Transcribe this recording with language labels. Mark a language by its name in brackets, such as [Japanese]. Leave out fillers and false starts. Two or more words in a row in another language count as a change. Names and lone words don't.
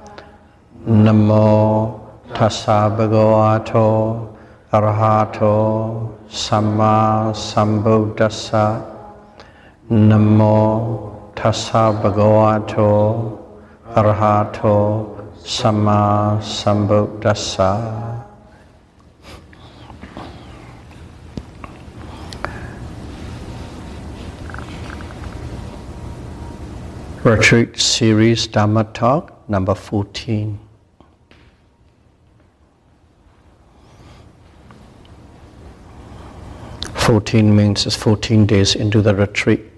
[Pali] Namo tassa bhagavato arahato samma sambuddhassa. Namo tassa bhagavato arahato samma sambuddhassa. [English] Retreat Series Dhamma Talk number 14. Means it's 14 days into the retreat.